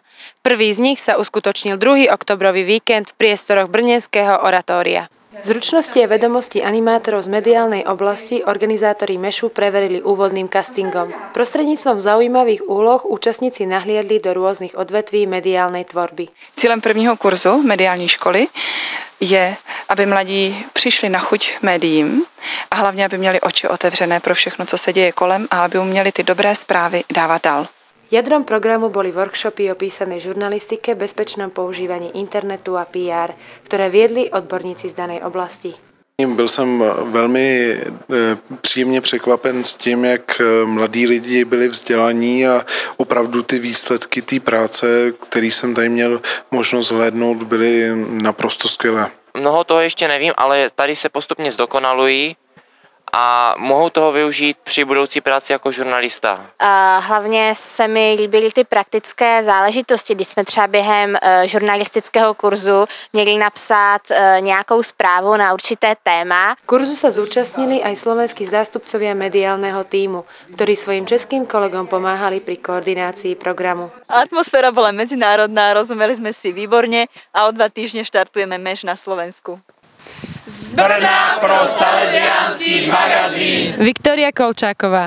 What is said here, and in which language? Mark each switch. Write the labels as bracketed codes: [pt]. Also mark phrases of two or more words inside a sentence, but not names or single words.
[sk] Prvý z nich sa uskutočnil 2. oktobrový víkend v priestoroch Brněnského oratória. Zručnosti a vedomosti animátorov z mediálnej oblasti organizátori Mešu preverili úvodným castingom. Prostredníctvom zaujímavých úloh účastníci nahliadli do rôznych odvetví mediálnej tvorby. [cs] Cílem prvního kurzu mediální školy je, aby mladí přišli na chuť médiím a hlavně, aby měli oči otevřené pro všechno, co se děje kolem a aby uměli ty dobré zprávy dávat dál. [sk] Jadrom programu boli workshopy o písanej žurnalistike, bezpečnom používaní internetu a PR, ktoré viedli odborníci z danej oblasti. [cs] Byl jsem velmi příjemně překvapen s tím, jak mladí lidi byli vzdělaní a opravdu ty výsledky té práce, který jsem tady měl možnost hlédnout, byly naprosto skvělé. Mnoho toho ještě nevím, ale tady se postupně zdokonalují a mohou toho využít při budoucí práci jako žurnalista. Hlavně se mi líbily ty praktické záležitosti, když jsme třeba během žurnalistického kurzu měli napsat nějakou zprávu na určité téma. [sk] Kurzu sa zúčastnili aj slovenskí zástupcovia mediálneho tímu, ktorí svojim českým kolegom pomáhali pri koordinácii programu. Atmosféra bola medzinárodná, rozumeli sme si výborne a o 2 týždne štartujeme MEŠ na Slovensku. [cs] Z Brna pro Salesiánsky magazín Viktória Kolčáková.